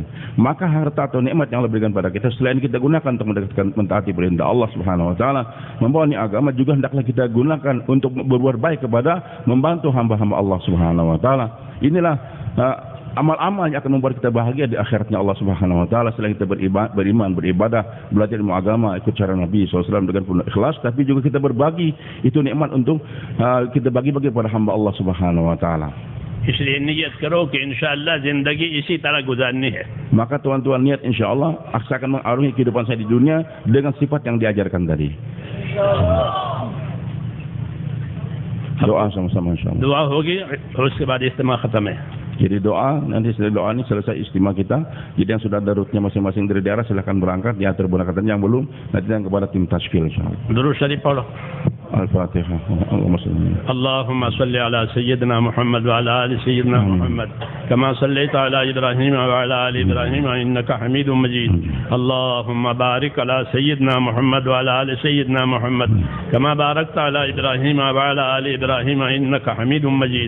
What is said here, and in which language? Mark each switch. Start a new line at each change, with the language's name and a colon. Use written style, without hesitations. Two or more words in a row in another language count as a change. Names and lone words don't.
Indonesian: Maka harta atau nikmat yang Allah berikan kepada kita, selain kita gunakan untuk mentaati perintah Allah
Arabic: سبحانه وتعالى,
Indonesian: membawa agama, juga hendaklah kita gunakan untuk berbuat baik kepada membantu hamba-hamba Allah
Arabic: سبحانه وتعالى.
Indonesian: Inilah amal-amal yang akan membuat kita bahagia di akhiratnya Allah
Arabic: سبحانه وتعالى.
Indonesian: Selain kita beriman, beribadah, belajar ilmu agama, ikut cara Nabi SAW dengan penuh ikhlas, tapi juga kita berbagi itu nikmat untuk kita bagi-bagi kepada hamba Allah
Arabic: سبحانه وتعالى.
Urdu: اس لیے نیت کرو کہ ان شاء اللہ زندگی اسی طرح گزارنی ہے.
Indonesian: Maka tuan-tuan niat insyaallah saya akan mengarungi kehidupan saya di dunia dengan sifat yang diajarkan tadi. Doa sama-sama insyaallah.
Urdu: دعا ہوگی اور اس کے بعد اجتماع ختم ہے.
Indonesian: Jadi doa, nanti setelah doa ini selesai istimewa kita. Jadi yang sudah ada rutenya masing-masing dari daerah silakan berangkat, diatur berangkatan, yang belum nanti yang kepada tim tasfil insyaallah.
Urdu: درود شریف پڑھو.
Arabic: Al-Fatihah. اللهم صل على سيدنا محمد وعلى آل سيدنا محمد كما صليت على إبراهيم وعلى آل إبراهيم إنك حميد مجيد. اللهم بارك على سيدنا محمد وعلى آل سيدنا محمد كما باركت على إبراهيم وعلى آل إبراهيم إنك حميد مجيد.